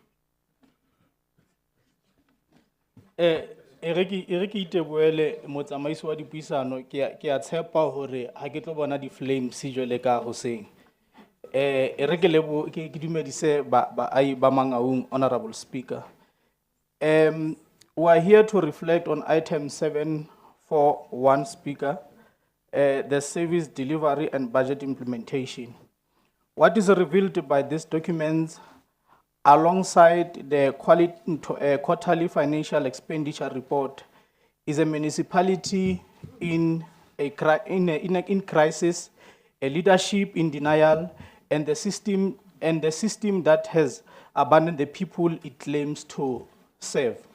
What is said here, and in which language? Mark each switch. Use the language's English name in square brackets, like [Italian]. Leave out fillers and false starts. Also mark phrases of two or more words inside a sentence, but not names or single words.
[Southern Sotho] Ereki Iteboele motsamaisi wa dipuisano ke a tshepa hore ha ke tlo bona di flames jwale ka hoseng. Ereki lebo ke dumedise ba Mangaung, [English] Honorable Speaker. We are here to reflect on item 741, Speaker, the service delivery and budget implementation. What is revealed by these documents alongside the quarterly financial expenditure report is a municipality in crisis, a leadership in denial, and the system that has abandoned the people it claims to serve.